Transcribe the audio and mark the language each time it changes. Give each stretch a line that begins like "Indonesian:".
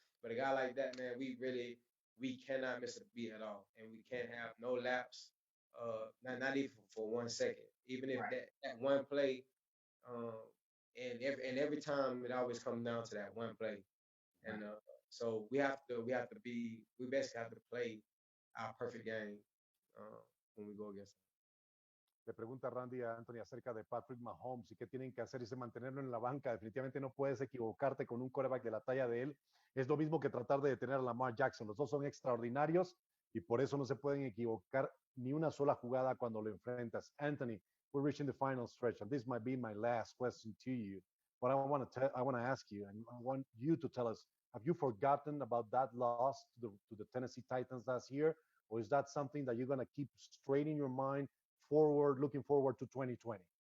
English: But a guy like that, man, we cannot miss a beat at all, and we can't have no lapse, not even for 1 second. Even if Right. that one play, um, and every time it always comes down to that one play, and so we basically have to play our perfect game when we go against them.
Spanish: Le pregunta Randy a Anthony acerca de Patrick Mahomes y qué tienen que hacer. Dice mantenerlo en la banca. Definitivamente no puedes equivocarte con un quarterback de la talla de él. Es lo mismo que tratar de detener a Lamar Jackson. Los dos son extraordinarios y por eso no se pueden equivocar ni una sola jugada cuando lo enfrentas.
English: Anthony, we're reaching the final stretch, and this might be my last question to you. But I want to ask you, and I want you to tell us: have you forgotten about that loss to the Tennessee Titans last year, or is that something that you're going to keep straight in your mind looking forward to 2020?